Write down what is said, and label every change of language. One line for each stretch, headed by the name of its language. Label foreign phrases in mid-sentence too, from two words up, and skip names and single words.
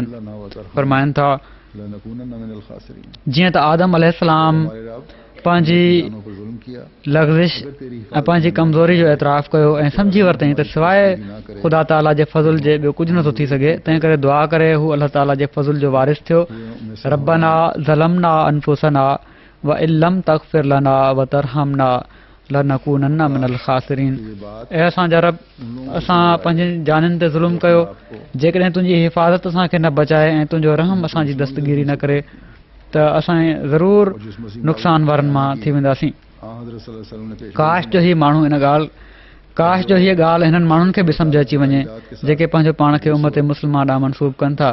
Sindhi: फरमाइनि था, जीअं त आदम अलैहिस्सलाम पंहिंजी लग़्ज़िश ऐं पंहिंजी कमज़ोरी जो एतिराफ़ कयो ऐं सम्झी वरितईं त सवाइ ख़ुदा ताला जे फज़ुल जे ॿियो कुझु नथो थी सघे, तंहिं करे दुआ करे हू अलाह ताला जे फज़ुल जो वारिस थियो।
Arabic: ربنا ظلمنا أنفسنا وإن لم تغفر لنا وترحمنا لنكونن من الخاسرين.
Sindhi: ऐं असांजा रब, असां पंहिंजी जानियुनि ते ज़ुल्म कयो, जेकॾहिं तुंहिंजी हिफ़ाज़त असांखे न बचाए ऐं तुंहिंजो रहम असांजी दस्तगीरी न करे त असां ज़रूरु नुक़सान वारनि मां थी वेंदासीं। काश जो हीअ माण्हू इन ॻाल्हि, काश जो हीअ ॻाल्हि हिननि माण्हुनि खे बि सम्झ अची वञे जेके पंहिंजो पाण खे उम्मत मुस्लिमा ॾांहुं मनसूब कनि था।